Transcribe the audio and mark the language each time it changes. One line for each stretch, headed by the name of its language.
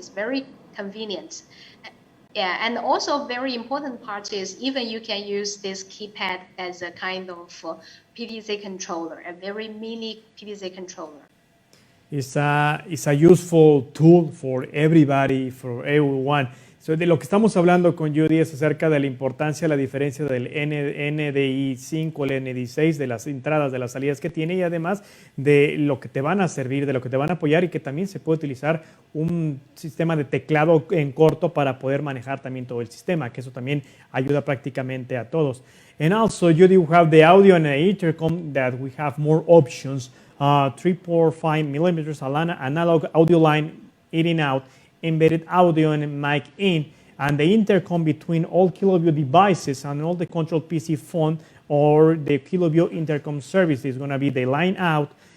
English: It's very convenient. Yeah, and also very important part is even you can use this keypad as a kind of PDC controller, a very mini PDC controller. It's a useful tool for everybody, for everyone.
Spanish: So, de lo que estamos hablando con Judy es acerca de la importancia, la diferencia del NDI 5, el NDI 6, de las entradas, de las salidas que tiene, y además de lo que te van a servir, de lo que te van a apoyar, y que también se puede utilizar un sistema de teclado en corto para poder manejar también todo el sistema, que eso también ayuda prácticamente a todos.
English: And also, Judy, we have the audio and the intercom that we have more options, 3.5 millimeters analog audio line in and out, embedded audio and mic in, and the intercom between all KILOVIEW devices and all the control PC phone or the KILOVIEW intercom service is going to be the line out,